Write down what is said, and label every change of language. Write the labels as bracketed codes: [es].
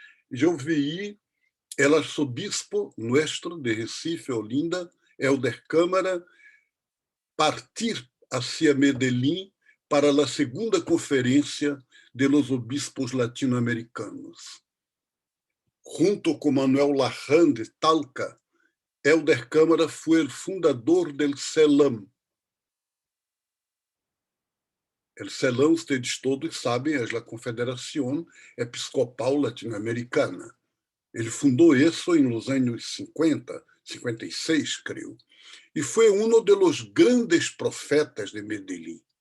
[pt] Eu vi o arcebispo nosso de Recife, Olinda, Helder Câmara, partir [es] hacia [pt] Medellín para a segunda conferência [es] de los obispos [pt] latino-americanos. [es] junto con Manuel Larran de Talca, Helder Câmara fue el fundador del CELAM. El CELAM, ustedes todos [pt] sabem, é a Confederação Episcopal Latino-Americana. Ele fundou isso em [es] los anos [pt] 50, 56, creio, e foi um dos grandes profetas de Medellín.